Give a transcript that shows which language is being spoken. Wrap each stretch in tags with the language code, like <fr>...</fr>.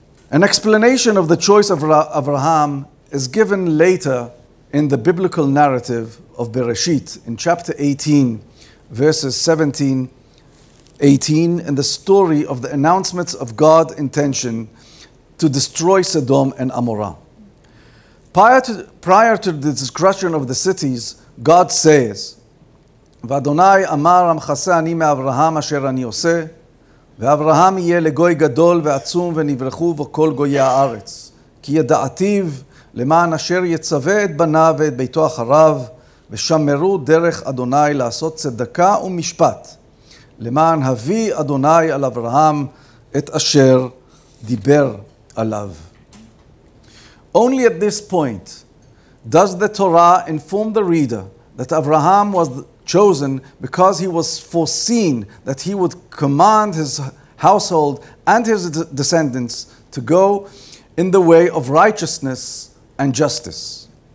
<en>An explanation of the choice of Abraham is given later in the biblical narrative of Bereshit in chapter 18, verses 17-18, in the story of the announcements of God's intention to destroy Sodom and Amorah. Prior to the destruction of the cities, God says,</en> <he>"ואדוני אמר המחסה אני מאברהם אשר אני עושה, ואברהם יהיה לגוי גדול ועצום ונברכו בו כל גויי הארץ, כי ידעתיו למען אשר יצווה את בניו ואת ביתו אחריו, ושמרו דרך אדוני לעשות צדקה ומשפט, למען הביא אדוני על אברהם את אשר דיבר עליו."</he> <en>Only at this point does the Torah inform the reader that Abraham was chosen because he was foreseen that he would command his household and his descendants to go in the way of righteousness and justice.</en>